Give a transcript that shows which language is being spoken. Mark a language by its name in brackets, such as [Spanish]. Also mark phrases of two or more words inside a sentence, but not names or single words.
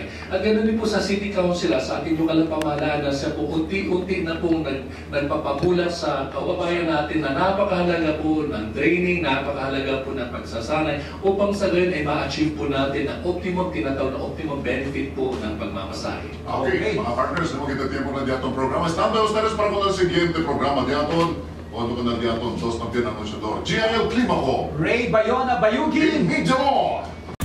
[Filipino] At ganoon din po sa City Council, sa ating lokal na pamahalaan na siya po unti-unti na pong nagpapamulat sa kababayan natin na napakahalaga po ng training, napakahalaga po ng pagsasanay upang sa gayon ay ma-achieve po natin ang tinatawag na [English] optimum benefit [Filipino] po ng pagmamasahe. [Chavacano] Okay, mga partners, naman kita tiempo na diatong programa. Estando ustedes para con el siguiente programa diaton. Cuando con el diaton, dos na pinanunsyador. GIL Climaco. Ray Bayona Bayugi! Media Law.